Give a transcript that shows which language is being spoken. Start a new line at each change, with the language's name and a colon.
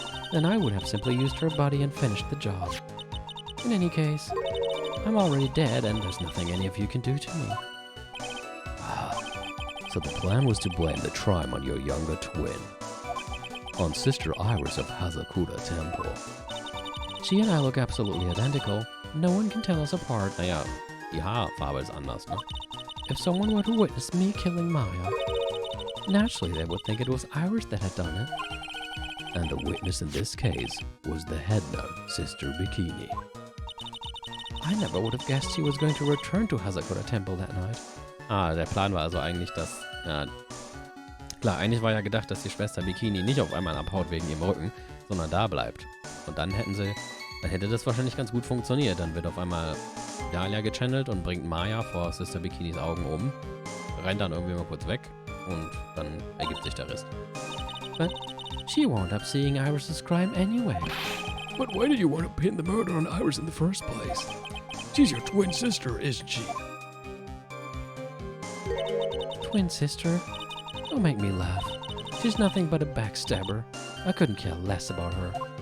English: Then I would have simply used her body and finished the job. In any case, I'm already dead and there's nothing any of you can do to me. So the plan was to blame the crime on your younger twin. On Sister Iris of Hazakura Temple. She and I look absolutely identical. No one can tell us apart.
German: Naja, die Haarfarbe ist anders, ne?
English: If someone were to witness me killing Maya, naturally they would think it was Iris that had done it. And the witness in this case was the head nun, Sister Bikini. I never would have guessed she was going to return to Hazakura Temple that night.
German: Der Plan war also eigentlich, dass... klar, eigentlich war ja gedacht, dass die Schwester Bikini nicht auf einmal abhaut wegen ihrem Rücken, sondern da bleibt. Und dann hätte das wahrscheinlich ganz gut funktioniert. Dann wird auf einmal Dahlia gechannelt und bringt Maya vor Sister Bikinis Augen um, rennt dann irgendwie mal kurz weg und dann ergibt sich der Rest.
English: But she wound up seeing Iris's crime anyway. But why did you want to pin the murder on Iris in the first place? She's your twin sister, isn't she? Twin sister? Don't make me laugh. She's nothing but a backstabber. I couldn't care less about her.